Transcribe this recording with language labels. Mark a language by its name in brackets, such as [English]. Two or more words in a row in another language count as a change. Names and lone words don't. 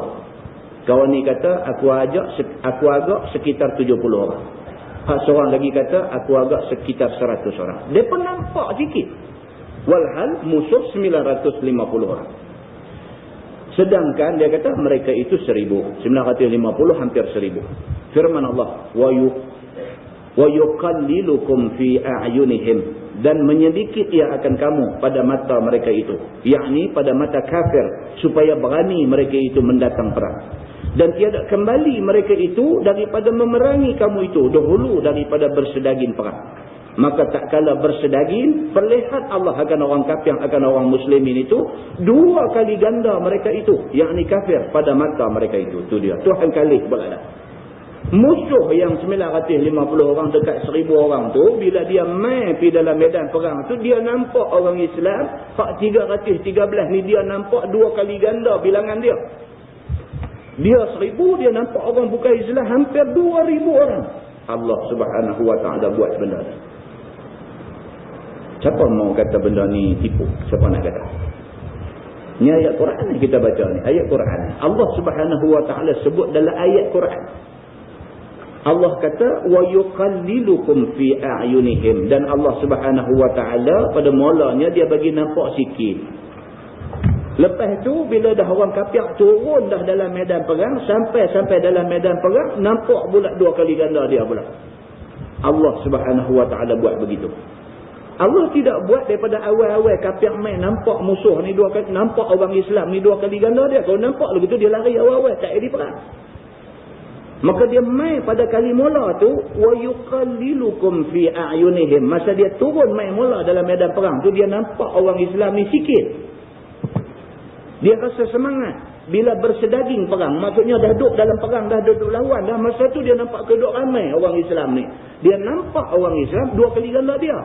[Malay] Kawan ni kata aku agak sekitar 70 orang. Hak seorang lagi kata aku agak sekitar 100 orang. Dia pun nampak sikit. Walhal musuh 950 orang. Sedangkan dia kata mereka itu 1000. 950 hampir 1000. Firman Allah, [Arabic] وَيُقَلِّلُكُمْ فِي أَعْيُنِهِمْ, [Malay] dan menyedikit ia akan kamu pada mata mereka itu, yakni pada mata kafir, supaya berani mereka itu mendatang perang. Dan tiada kembali mereka itu daripada memerangi kamu itu dahulu daripada bersedagin perang. Maka tak kala bersedaging, perlihat Allah akan orang kafir, akan orang muslimin itu, 2 kali ganda mereka itu, yakni kafir pada mata mereka itu. Itu dia. Tuhan kalih berada. Musuh yang 950 orang dekat 1000 orang tu, bila dia main pergi dalam medan perang tu, dia nampak orang Islam, hak 313 ni dia nampak 2 kali ganda bilangan dia. Dia 1000, dia nampak orang bukan Islam hampir 2000 orang. Allah [Arabic] سبحانه وتعالى [Malay] buat benda ni. Siapa mau kata benda ni tipu? Siapa nak kata? Ni ayat Quran ni kita baca ni. Ayat Quran. Allah [Arabic] سبحانه وتعالى [Malay] sebut dalam ayat Quran. Allah kata [Arabic] وَيُقَلِّلُكُمْ فِي أَعْيُنِهِمْ, [Malay] dan Allah [Arabic] سبحانه وتعالى [Malay] pada mulanya dia bagi nampak sikit. Lepas tu bila dah orang kafir turun dah dalam medan perang, sampai dalam medan perang, nampak pula 2 kali ganda dia pula. Allah [Arabic] سبحانه وتعالى [Malay] buat begitu. Allah tidak buat daripada awal-awal kafir main nampak musuh ni 2 kali, nampak orang Islam ni 2 kali ganda dia. Kalau nampak begitu dia lari awal-awal, tak jadi perang. Maka dia main pada kali mula tu, [Arabic] وَيُقَلِّلُكُمْ فِي أَعْيُنِهِمْ. [Malay] Masa dia turun main mula dalam medan perang tu, dia nampak orang Islam ni sikit. Dia rasa semangat. Bila bersedaging perang, maksudnya dah duduk dalam perang, dah duduk lawan dah. Masa tu dia nampak keduk ramai orang Islam ni. Dia nampak orang Islam 2 kali ganda dia.